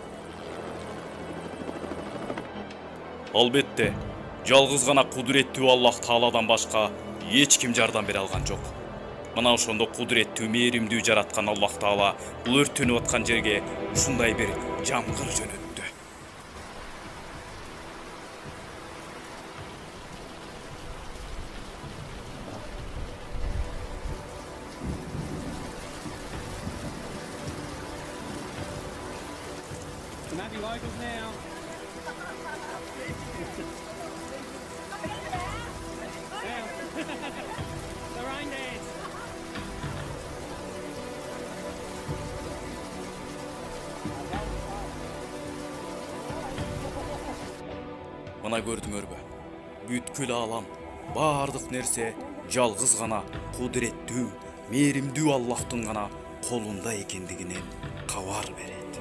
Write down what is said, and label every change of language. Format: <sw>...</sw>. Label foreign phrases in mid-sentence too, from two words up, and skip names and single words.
<ky>Албетте, жалгыз гана кудуреттүү Аллах Тааладан башка эч ким жардам бере алган жок. Мына ошондо кудуреттүү, мээримдүү жараткан Аллах Таала бул өрттөнүп аткан жерге ушундай бир жамгыр жөнөттү.</ky> <en>Some happy locals now. The rain dance.</en> <ky>Мына көрдүңөрбү? Бүткүл алам, баардык нерсе жалгыз гана кудуреттүү, мээримдүү Аллахтын гана колунда экендигинен кабар берет.</ky>